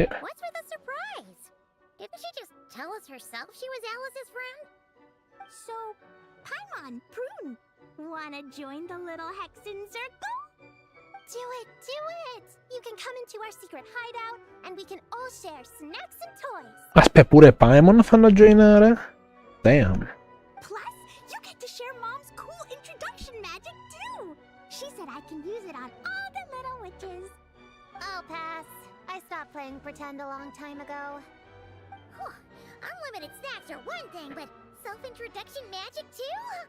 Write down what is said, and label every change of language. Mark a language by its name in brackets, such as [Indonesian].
[English] What's with the surprise? Didn't she just tell us herself she was Alice's friend? So, Paimon, Prune, wanna join the little Hexen Circle? Do it, do it! You can come into our secret hideout, and we can all share snacks and toys. [Italian] Aspetta, pure Paimon fanno joinare? [English] Damn. Plus, you get to share Mom's cool introduction magic too. She said I can use it on all the little witches. I'll pass. I stopped playing pretend a long time ago. Whew. Unlimited snacks are one thing, but self-introduction magic too?